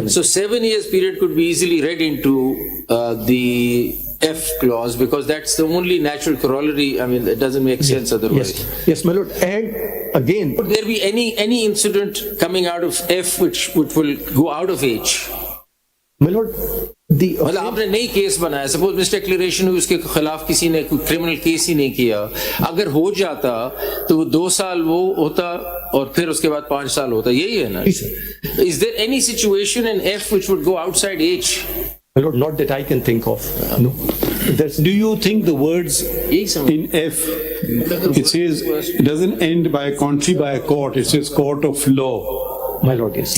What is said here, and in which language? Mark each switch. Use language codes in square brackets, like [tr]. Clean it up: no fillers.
[en] So 7 years period could be easily read into the F clause, because that's the only natural corollary. I mean, it doesn't make sense otherwise. Yes, my lord. And again, would there be any incident coming out of F which will go out of H? My lord, [hi] मतलब आपने नई case बनाया, suppose मिसडिक्लेरेशन हुई, उसके खिलाफ किसी ने कोई क्रिमिनल केस ही नहीं किया, अगर हो जाता तो वो 2 साल वो होता और फिर उसके बाद 5 साल होता, यही है ना? [en] Is there any situation in F which would go outside H? My lord, not that I can think of. No. Do you think the words in F, it says, it doesn't end by a country by a court, it says court of law. My lord, yes.